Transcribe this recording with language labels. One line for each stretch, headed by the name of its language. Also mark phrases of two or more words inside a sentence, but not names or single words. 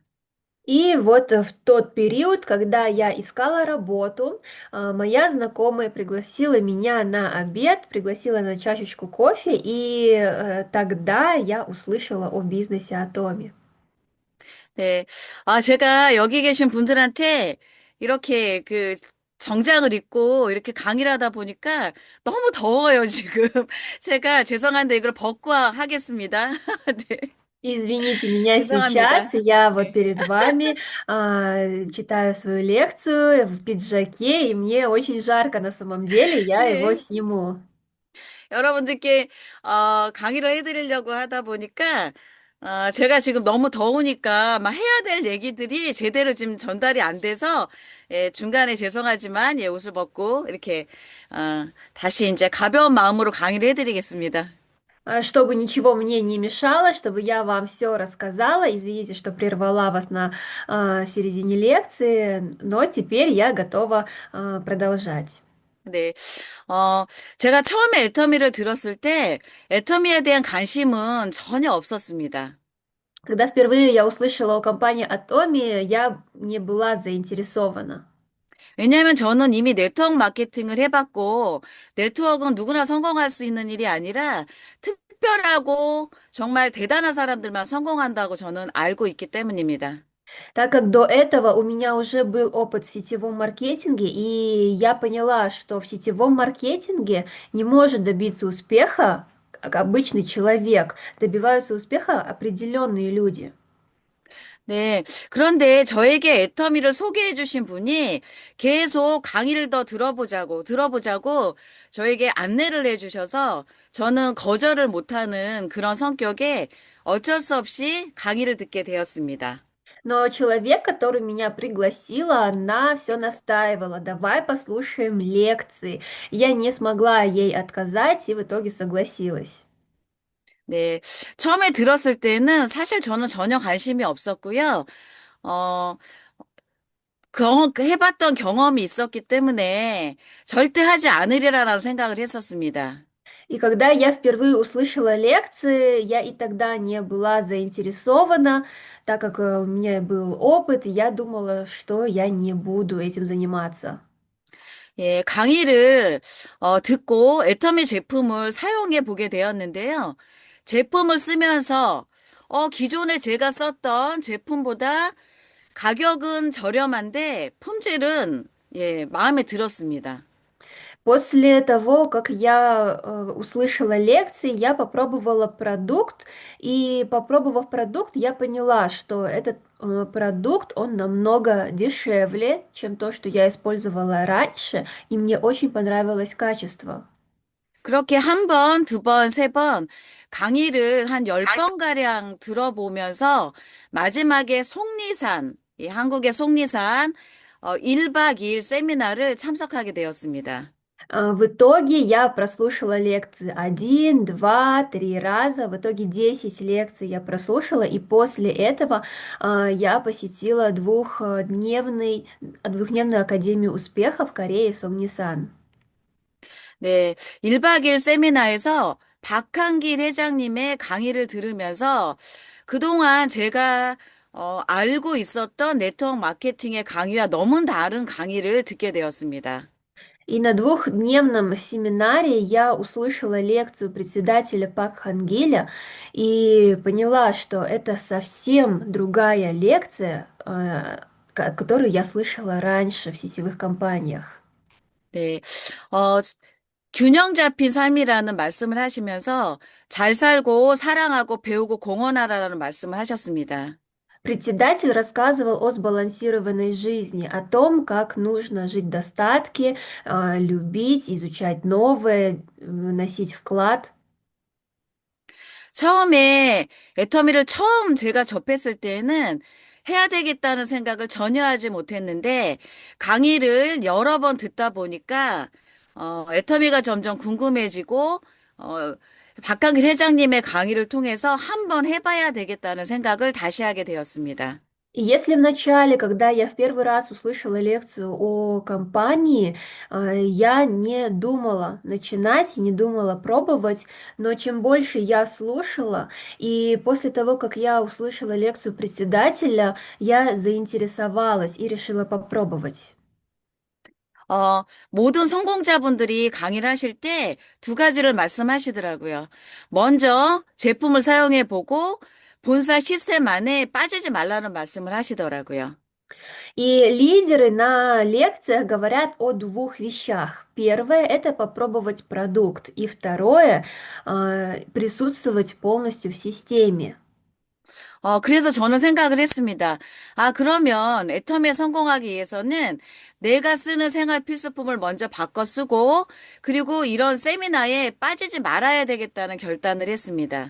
Russian: И вот в тот период, когда я искала работу, моя знакомая пригласила меня на обед, пригласила на чашечку кофе, и тогда я услышала о бизнесе Atomi.
Korean: 네. 제가 여기 계신 분들한테 이렇게 그 정장을 입고 이렇게 강의를 하다 보니까 너무 더워요, 지금. 제가 죄송한데 이걸 벗고 하겠습니다. 네.
Russian: Извините меня
Korean: 죄송합니다.
Russian: сейчас, я вот
Korean: 네.
Russian: перед вами читаю свою лекцию в пиджаке, и мне очень жарко на самом деле, я его
Korean: 네.
Russian: сниму.
Korean: 여러분들께 강의를 해드리려고 하다 보니까 제가 지금 너무 더우니까 막 해야 될 얘기들이 제대로 지금 전달이 안 돼서 예, 중간에 죄송하지만 예, 옷을 벗고 이렇게 다시 이제 가벼운 마음으로 강의를 해드리겠습니다.
Russian: Чтобы ничего мне не мешало, чтобы я вам все рассказала. Извините, что прервала вас на середине лекции, но теперь я готова продолжать.
Korean: 네. 어, 제가 처음에 애터미를 들었을 때 애터미에 대한 관심은 전혀 없었습니다.
Russian: Когда впервые я услышала о компании Atomi, я не была заинтересована.
Korean: 왜냐하면 저는 이미 네트워크 마케팅을 해봤고, 네트워크는 누구나 성공할 수 있는 일이 아니라 특별하고 정말 대단한 사람들만 성공한다고 저는 알고 있기 때문입니다.
Russian: Так как до этого у меня уже был опыт в сетевом маркетинге, и я поняла, что в сетевом маркетинге не может добиться успеха как обычный человек, добиваются успеха определенные люди.
Korean: 네. 그런데 저에게 애터미를 소개해 주신 분이 계속 강의를 더 들어보자고 저에게 안내를 해 주셔서 저는 거절을 못하는 그런 성격에 어쩔 수 없이 강의를 듣게 되었습니다.
Russian: Но человек, который меня пригласила, она все настаивала, давай послушаем лекции. Я не смогла ей отказать и в итоге согласилась.
Korean: 네. 처음에 들었을 때는 사실 저는 전혀 관심이 없었고요. 어, 해봤던 경험이 있었기 때문에 절대 하지 않으리라라고 생각을 했었습니다.
Russian: И когда я впервые услышала лекции, я и тогда не была заинтересована, так как у меня был опыт, и я думала, что я не буду этим заниматься.
Korean: 예, 강의를 듣고 애터미 제품을 사용해 보게 되었는데요. 제품을 쓰면서 기존에 제가 썼던 제품보다 가격은 저렴한데 품질은 예, 마음에 들었습니다.
Russian: После того, как я услышала лекции, я попробовала продукт, и попробовав продукт, я поняла, что этот продукт, он намного дешевле, чем то, что я использовала раньше, и мне очень понравилось качество.
Korean: 그렇게 한 번, 두 번, 세 번 강의를 한 10번가량 들어보면서 마지막에 속리산, 이 한국의 속리산 1박 2일 세미나를 참석하게 되었습니다.
Russian: В итоге я прослушала лекции один, два, три раза, в итоге 10 лекций я прослушала, и после этого я посетила двухдневную Академию успеха в Корее Согнисан.
Korean: 네, 1박 2일 세미나에서 박한길 회장님의 강의를 들으면서 그동안 제가 알고 있었던 네트워크 마케팅의 강의와 너무 다른 강의를 듣게 되었습니다.
Russian: И на двухдневном семинаре я услышала лекцию председателя Пак Хангиля и поняла, что это совсем другая лекция, которую я слышала раньше в сетевых компаниях.
Korean: 네, 어, 균형 잡힌 삶이라는 말씀을 하시면서 잘 살고 사랑하고 배우고 공헌하라는 말씀을 하셨습니다.
Russian: Председатель рассказывал о сбалансированной жизни, о том, как нужно жить в достатке, любить, изучать новое, вносить вклад.
Korean: 처음에 애터미를 처음 제가 접했을 때는 해야 되겠다는 생각을 전혀 하지 못했는데 강의를 여러 번 듣다 보니까 애터미가 점점 궁금해지고 박강길 회장님의 강의를 통해서 한번 해봐야 되겠다는 생각을 다시 하게 되었습니다. И если в начале, когда я в первый раз услышала лекцию о компании, я не думала начинать, не думала пробовать, но чем больше я слушала, и после того, как я услышала лекцию председателя, я заинтересовалась и решила попробовать. 모든 성공자분들이 강의를 하실 때 두 가지를 말씀하시더라고요. 먼저 제품을 사용해 보고 본사 시스템 안에 빠지지 말라는 말씀을 하시더라고요.
Russian: И лидеры на лекциях говорят о двух вещах. Первое– это попробовать продукт, и второе– присутствовать полностью в системе.
Korean: 그래서 저는 생각을 했습니다. 아, 그러면 애터미에 성공하기 위해서는 내가 쓰는 생활 필수품을 먼저 바꿔 쓰고, 그리고 이런 세미나에 빠지지 말아야 되겠다는 결단을 했습니다.